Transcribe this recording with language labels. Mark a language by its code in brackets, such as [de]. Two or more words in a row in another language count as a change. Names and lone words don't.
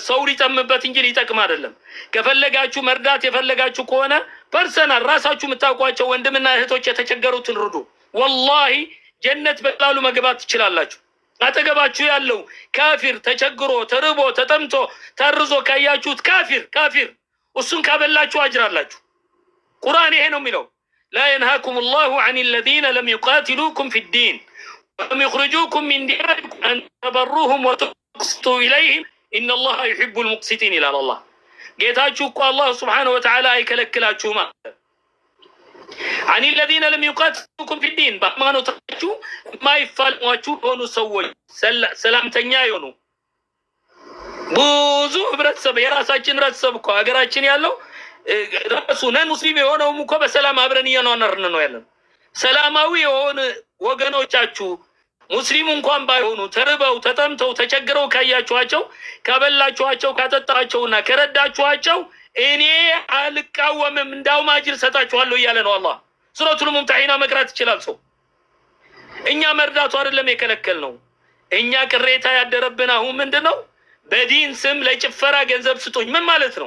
[am] ሰው ሊጠምበት እንጂ ሊጠቅም አይደለም። ከፈለጋችሁ መርዳት የፈለጋችሁ ከሆነ ፐርሰናል ራሳችሁ የምታውቋቸው ወንድምና እህቶች የተቸገሩትን ርዱ። ወላሂ ጀነት በቀላሉ መግባት ትችላላችሁ። አጠገባችሁ ያለው ካፊር ተቸግሮ ተርቦ ተጠምቶ ተርዞ ካያችሁት ካፊር እሱን ካበላችሁ አጅራላችሁ። ቁርአን ይሄ ነው የሚለው [ar] لا ينهاكم الله عن الذين لم يقاتلوكم في الدين ولم يخرجوكم من دياركم أن تبروهم وتقسطوا إليهم إن الله يحب المقسطين إلى الله. [am] ጌታችሁ እኮ አላህ [ar] سبحانه وتعالى [am] አይከለክላችሁም [ar] عن الذين لم يقاتلوكم في الدين [am] በሃይማኖታችሁ የማይፋለሟችሁ ሆኑ ሰዎች ሰላምተኛ ይሆኑ። ብዙ ህብረተሰብ የራሳችን ህብረተሰብ እኮ ሀገራችን ያለው ራሱ ነን ሙስሊም የሆነውም እኮ በሰላም አብረን እየኖርን ነው ያለን። ሰላማዊ የሆነ ወገኖቻችሁ ሙስሊም እንኳን ባይሆኑ ተርበው ተጠምተው ተቸግረው ካያችኋቸው ካበላችኋቸው ካጠጣችኋቸውና ከረዳችኋቸው እኔ አልቃወምም እንዳውም አጅር ሰጣችኋለሁ እያለ ነው አላህ። ሱረቱል ሙምተሒና መቅራት ይችላል ሰው። እኛ መርዳቱ አይደለም የከለከል ነው። እኛ ቅሬታ ያደረብን አሁን ምንድነው በዲን ስም ለጭፈራ ገንዘብ ስጡኝ ምን ማለት ነው?